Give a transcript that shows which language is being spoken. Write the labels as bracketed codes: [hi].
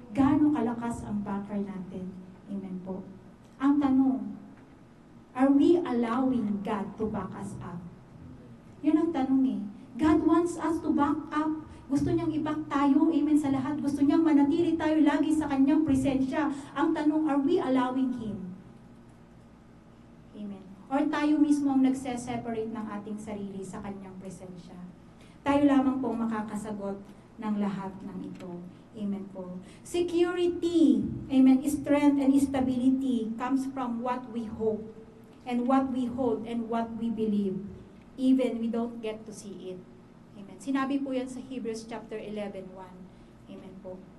[tl] Gaano kalakas ang backer natin? Amen po. Ang tanong, [en] are we allowing God to back us up? [tl] Yun ang tanong eh. [en] God wants us to back up. [tl] Gusto niyang i-back tayo, amen, sa lahat. Gusto niyang manatili tayo lagi sa kanyang presensya. Ang tanong, [en] are we allowing Him? Amen. [tl] Or tayo mismo ang nagse-separate ng ating sarili sa kanyang presensya? Tayo lamang pong makakasagot ng lahat ng ito. Amen po. [en] Security, amen, strength and stability comes from what we hope and what we hold and what we believe, even we don't get to see it. [tl] Amen. Sinabi po yan sa Hebrews chapter 11:1. Amen po.